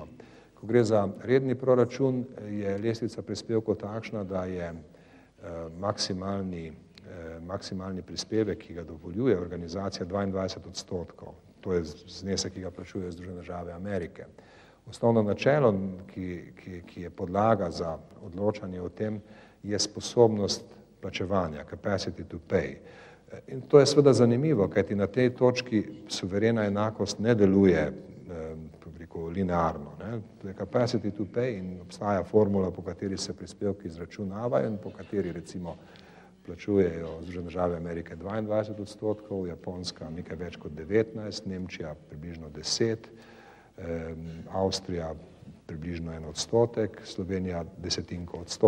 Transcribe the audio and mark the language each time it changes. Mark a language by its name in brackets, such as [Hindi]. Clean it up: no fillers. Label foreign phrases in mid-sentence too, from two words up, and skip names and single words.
[Slovenian] Ko gre za redni proračun, je lestvica prispevkov takšna, da je maksimalni prispevek, ki ga dovoljuje organizacija, 22%. To je znesek, ki ga plačujejo Združene države Amerike. Osnovno načelo, ki je podlaga za odločanje o tem, je sposobnost plačevanja, [English] capacity to pay. [Slovenian] In to je seveda zanimivo, kajti na tej točki suverena enakost ne deluje linearno. To je [English] capacity to pay [Slovenian] in obstaja formula, po kateri se prispevki izračunavajo in po kateri recimo plačujejo Združene države Amerike 22%, Japonska nekaj več kot 19%, Nemčija približno 10%, Avstrija približno 1%, Slovenija 0,1%.